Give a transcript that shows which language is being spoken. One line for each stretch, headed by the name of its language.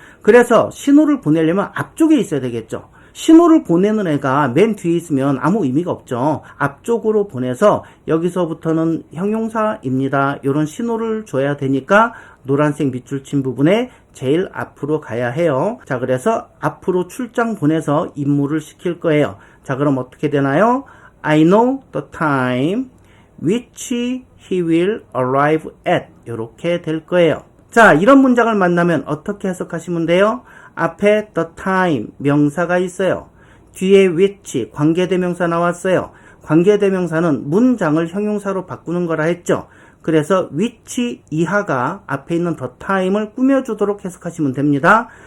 Korean: 그래서 신호를 보내려면 앞쪽에 있어야 되겠죠. 신호를 보내는 애가 맨 뒤에 있으면 아무 의미가 없죠. 앞쪽으로 보내서 여기서부터는 형용사입니다 이런 신호를 줘야 되니까 노란색 밑줄 친 부분에 제일 앞으로 가야 해요. 자, 그래서 앞으로 출장 보내서 임무를 시킬 거예요. 자, 그럼 어떻게 되나요?
English: I know the time which he will arrive at.
Korean: 이렇게 될 거예요. 자, 이런 문장을 만나면 어떻게 해석하시면 돼요? 앞에 the time 명사가 있어요. 뒤에 which 관계대명사 나왔어요. 관계대명사는 문장을 형용사로 바꾸는 거라 했죠. 그래서 which 이하가 앞에 있는 the time을 꾸며주도록 해석하시면 됩니다.